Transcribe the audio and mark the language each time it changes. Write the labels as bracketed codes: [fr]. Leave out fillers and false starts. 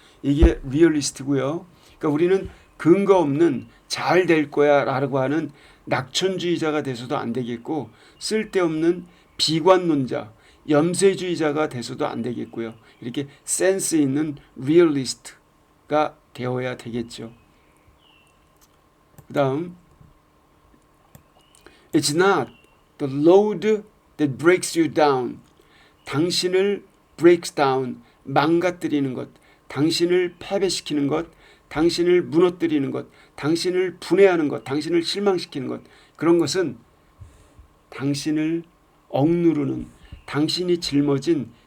[ko] 이게 리얼리스트고요. 그러니까 우리는 근거 없는 잘 될 거야 라고 하는 낙천주의자가 돼서도 안 되겠고, 쓸데없는 비관론자, 염세주의자가 돼서도 안 되겠고요. 이렇게 센스 있는 리얼리스트가 되어야 되겠죠. 그 다음 [en] It's not the load that breaks you down. [ko] 당신을 [en] breaks down, [ko] 망가뜨리는 것, 당신을 패배시키는 것, 당신을 무너뜨리는 것, 당신을 분해하는 것, 당신을 실망시키는 것, 그런 것은 당신을 억누르는, 당신이 짊어진